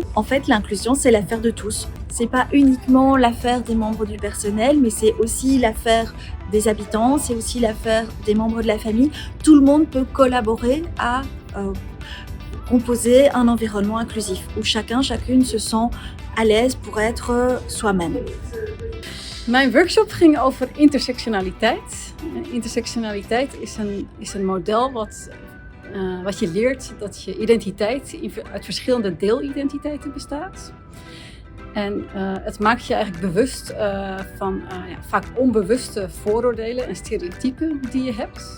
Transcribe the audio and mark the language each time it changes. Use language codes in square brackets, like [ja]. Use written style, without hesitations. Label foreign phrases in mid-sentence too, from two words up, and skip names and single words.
[fr] En fait, l'inclusion, c'est l'affaire de tous. C'est pas uniquement l'affaire des membres du personnel, mais c'est aussi l'affaire des habitants, c'est aussi l'affaire des membres de la famille. Tout le monde peut collaborer à composer un environnement inclusif où chacun, chacune se sent à l'aise pour être soi-même. [nl] Mijn workshop ging over intersectionaliteit. Intersectionaliteit is een model wat je leert dat je identiteit uit verschillende deelidentiteiten bestaat. En het maakt je eigenlijk bewust van vaak onbewuste vooroordelen en stereotypen die je hebt.